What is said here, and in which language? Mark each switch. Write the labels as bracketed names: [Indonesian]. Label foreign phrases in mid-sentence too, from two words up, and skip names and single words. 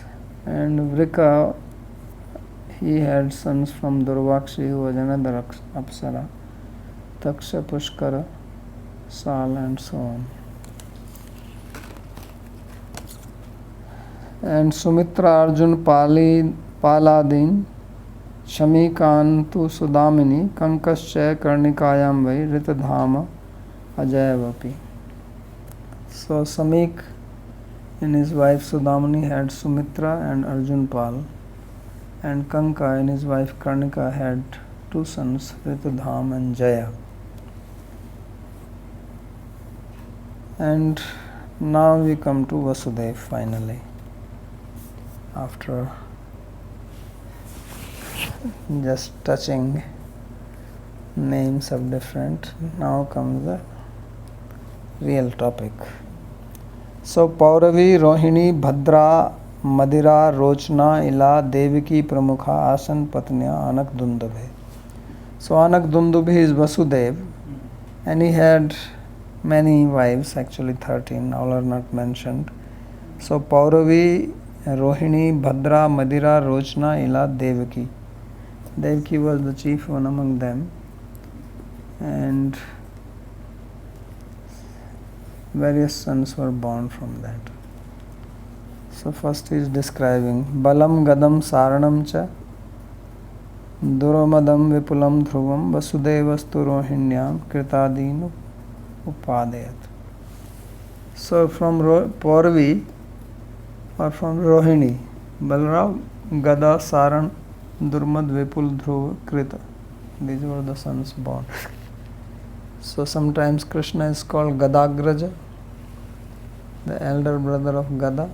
[English] And Vrika, he had sons from Durvakshi, who was another Apsara, Taksha, Pushkara, Sal, and so on. And Sumitra, Arjun, Paladin, Shamikantu, Sudamini, Kankascha, Karnikayam Vai, Ritadhama, Ajayavapi. So Samik and his wife Sudamini had Sumitra and Arjun Pal, and Kanka and his wife Karnika had two sons, Ritudham and Jaya. And now we come to Vasudev finally. After just touching names of different, now comes the real topic. So Pauravi, Rohini, Bhadra, Madira, Rochna, Ila, Devaki, Pramukha, Asan, Patnya, Anak Dundubhe. So Anak Dundubhe is Vasudev, and he had many wives, actually 13, all are not mentioned. So Pauravi, Rohini, Bhadra, Madira, Rochna, Ila, Devaki. Devaki was the chief one among them, and various sons were born from that. So first he is describing [Sanskrit] बलं गदं सारणं च दुर्मदं विपुलं ध्रुवं वसुदेवस्तु रोहिण्यां कृतादीन् उदपादयत्. [English] So from Pauravi or from Rohini, Balram, Gada, Saran, Durmad, Vipul, Dhruv, Krita. These were the sons born. So sometimes Krishna is called Gadagraja, the elder brother of Gada.